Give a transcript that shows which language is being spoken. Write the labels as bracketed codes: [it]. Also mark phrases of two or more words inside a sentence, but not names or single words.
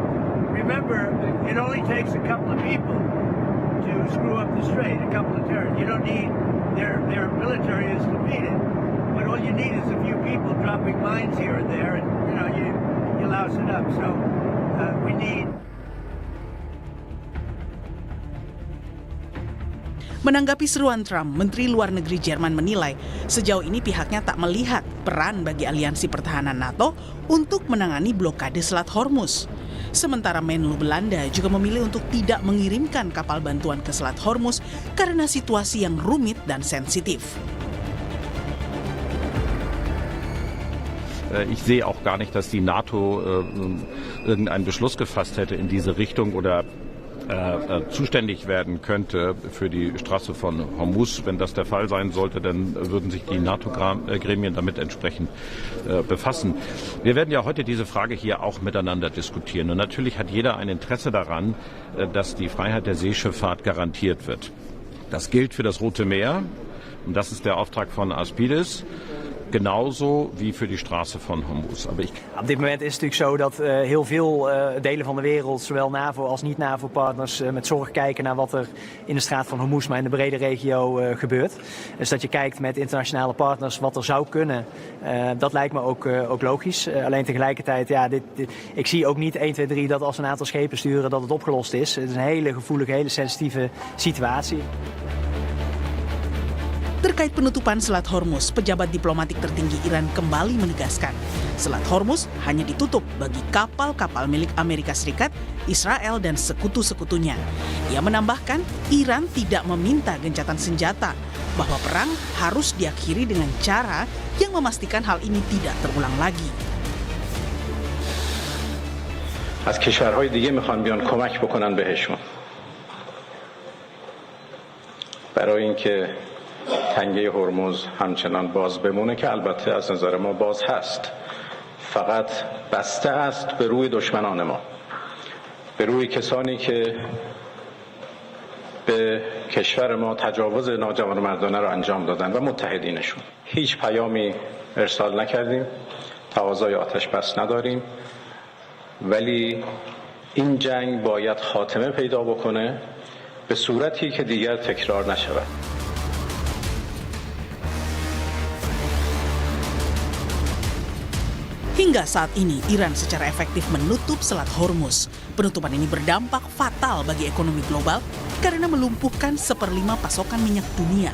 [en] Remember, it only takes a couple of people to screw up the strait, a couple of turns. You don't need their military is defeated, but all you need is a few people dropping mines here and there, and you louse it up. So we need. [id] Menanggapi seruan Trump, Menteri Luar Negeri Jerman menilai sejauh ini pihaknya tak melihat peran bagi aliansi pertahanan NATO untuk menangani blokade Selat Hormuz. Sementara Menlu Belanda juga memilih untuk tidak mengirimkan kapal bantuan ke Selat Hormuz karena situasi yang rumit dan sensitif. [de] Ich sehe auch gar nicht, dass die NATO irgendeinen Beschluss gefasst hätte in diese Richtung oder zuständig werden könnte für die Straße von Hormuz. Wenn das der Fall sein sollte, dann würden sich die NATO-Gremien damit entsprechend befassen. Wir werden ja heute diese Frage hier auch miteinander diskutieren. Und natürlich hat jeder ein Interesse daran, dass die Freiheit der Seeschifffahrt garantiert wird. Das gilt für das Rote Meer. Und das ist der Auftrag von Aspides. Genauso wie für die straße van Hormuz. [nl] Op dit moment is het natuurlijk zo dat heel veel delen van de wereld, zowel NAVO als niet-NAVO-partners, met zorg kijken naar wat er in de straat van Hormuz, maar in de brede regio gebeurt. Dus dat je kijkt met internationale partners wat er zou kunnen, dat lijkt me ook logisch. Alleen tegelijkertijd, ik zie ook niet 1, 2, 3 dat als we een aantal schepen sturen dat het opgelost is. Het is een hele gevoelige, hele sensitieve situatie. [id] Terkait penutupan Selat Hormuz, pejabat diplomatik tertinggi Iran kembali menegaskan Selat Hormuz hanya ditutup bagi kapal-kapal milik Amerika Serikat, Israel, dan sekutu-sekutunya. Ia menambahkan Iran tidak meminta gencatan senjata, bahwa perang harus diakhiri dengan cara yang memastikan hal ini tidak terulang lagi. [fa] از کشورهای دیگه میخوان بیان کمک بکنن بهشون. برای اینکه تنگه هرمز همچنان باز بمونه که البته از نظر ما باز هست، فقط بسته است به روی دشمنان ما، به روی کسانی که به کشور ما تجاوز ناجوانمردانه را انجام دادن و متحدینشون. هیچ پیامی ارسال نکردیم، تقاضای آتش بس نداریم، ولی این جنگ باید خاتمه پیدا بکنه به صورتی که دیگر تکرار نشود. [id] Hingga saat ini, Iran secara efektif menutup Selat Hormuz. Penutupan ini berdampak fatal bagi ekonomi global karena melumpuhkan 1/5 pasokan minyak dunia.